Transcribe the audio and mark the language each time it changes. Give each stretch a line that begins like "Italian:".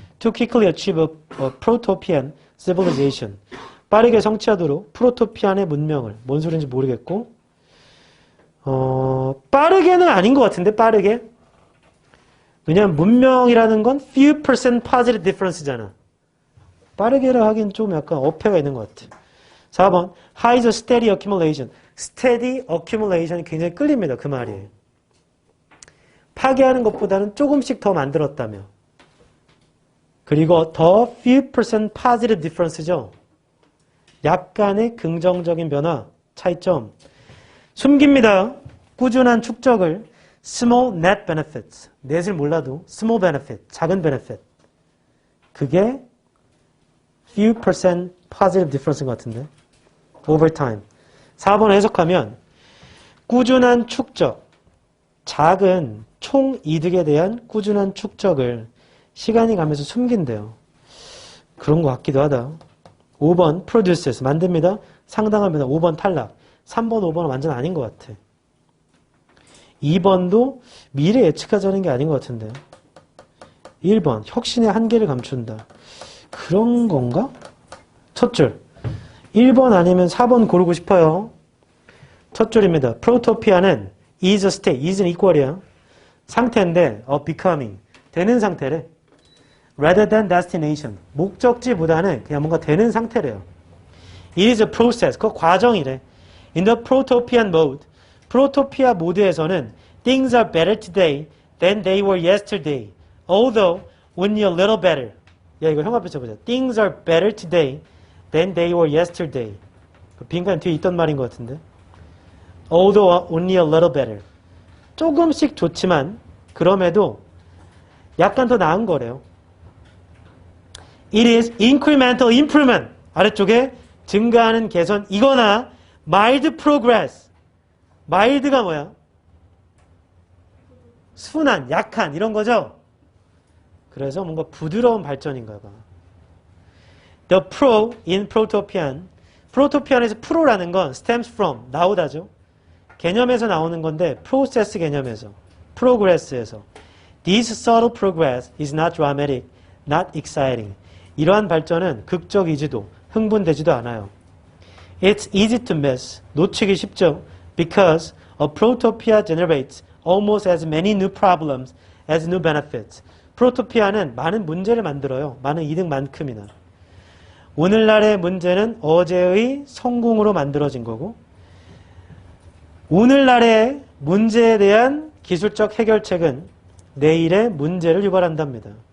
English: To quickly achieve a protopian civilization.
Korean: 빠르게 성취하도록 프로토피안의 문명을. 뭔 소리인지 모르겠고. 빠르게는 아닌 것 같은데. 빠르게. 왜냐하면 문명이라는 건
English: few percent positive difference잖아.
Korean: 빠르게라 하긴 좀 약간 어폐가 있는 것 같아. 4번
English: high steady accumulation. steady accumulation
Korean: 이 굉장히 끌립니다. 그 말이에요. 파괴하는 것보다는 조금씩 더 만들었다며. 그리고 더
English: few percent positive difference
Korean: 죠. 약간의 긍정적인 변화, 차이점. 숨깁니다. 꾸준한 축적을
English: small net benefits.
Korean: net을 몰라도 small benefit, 작은 benefit. 그게
English: few percent positive difference
Korean: 인 것 같은데.
English: over time.
Korean: 4번 해석하면 꾸준한 축적, 작은 총 이득에 대한 꾸준한 축적을 시간이 가면서 숨긴대요. 그런 것 같기도 하다. 5번 produces. 만듭니다. 상당합니다. 5번 탈락. 3번, 5번은 완전 아닌 것 같아. 2번도 미래 예측하자는 게 아닌 것 같은데. 1번 혁신의 한계를 감춘다. 그런 건가? 첫 줄. 1번 아니면 4번 고르고 싶어요. 첫 줄입니다. 프로토피아는
English: is a state.
Korean: is는 equal이야. 상태인데 becoming. 되는 상태래.
English: rather than destination.
Korean: 목적지보다는 그냥 뭔가 되는 상태래요.
English: It is a process.
Korean: 그 과정이래.
English: In the protopian mode.
Korean: 프로토피아 모드에서는
English: things are better today than they were yesterday. Although only a little better.
Korean: 야 이거 형 앞에 써보자.
English: Things are better today than they were yesterday.
Korean: 빈칸 뒤에 있던 말인 것 같은데.
English: Although only a little better.
Korean: 조금씩 좋지만 그럼에도 약간 더 나은 거래요.
English: It is incremental improvement.
Korean: 아래쪽에 증가하는 개선이거나
English: mild progress.
Korean: mild가 뭐야? 순한, 약한 이런 거죠? 그래서 뭔가 부드러운 발전인가 봐.
English: The pro in protopian.
Korean: 프로토피안에서 프로라는 건
English: stems from,
Korean: 나오다죠. 개념에서 나오는 건데 process 개념에서, progress에서.
English: This subtle progress is not dramatic, not exciting.
Korean: 이러한 발전은 극적이지도 흥분되지도 않아요.
English: It's easy to miss.
Korean: 놓치기 쉽죠.
English: Because a protopia generates almost as many new problems as new benefits.
Korean: 프로토피아는 많은 문제를 만들어요. 많은 이득만큼이나. 오늘날의 문제는 어제의 성공으로 만들어진 거고 오늘날의 문제에 대한 기술적 해결책은 내일의 문제를 유발한답니다.